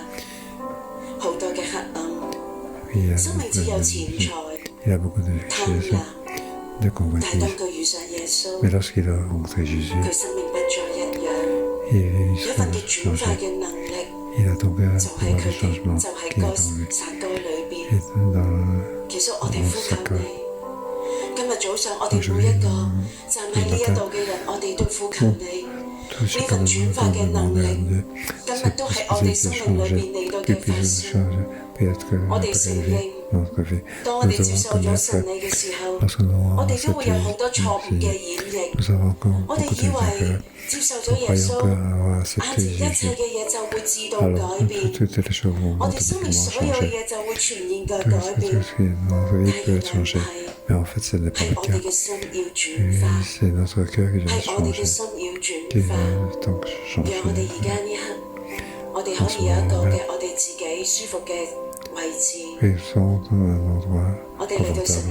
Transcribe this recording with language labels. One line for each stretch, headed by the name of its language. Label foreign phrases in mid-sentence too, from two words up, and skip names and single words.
French: Il a beaucoup de richesses, de convoitises. Mais lorsqu'il a rencontré Jésus, il s'est changé. Il a donc un pouvoir de changement qui est en lui. Et dans sa cœur.
Cantonese: 今日早上，我哋每一個站喺呢一度嘅人，我哋都呼求你。呢份轉化嘅能力，今日都係我哋生命裏邊嚟到嘅發生。我哋承認，當我哋接受咗神你嘅時候，我哋都會有好多錯誤嘅演繹。我哋以為接受咗耶穌，眼前一切嘅嘢就會自動改變，我哋生命所有嘅嘢就會全然嘅改變。
French: Mais en fait, ce n'est pas le cas. C'est notre cœur qui doit changer. Qui doit donc changer. Et nous sommes dans un endroit confortable.